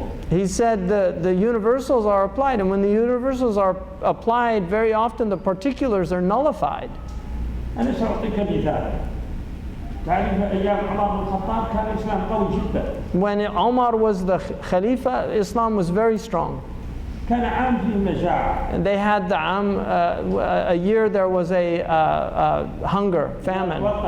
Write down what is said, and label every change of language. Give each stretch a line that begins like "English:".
English: He said the universals are applied, and when the universals are applied, very often the particulars are nullified.
Arabic: أنا سأعطيك مثال. تعرف أيام عمر بن الخطاب كان الإسلام قوي جدا.
English: When Umar was the Khalifa, Islam was very strong.
Arabic: كان عام فيه مجاعة.
English: And they had the a year there was a hunger, famine.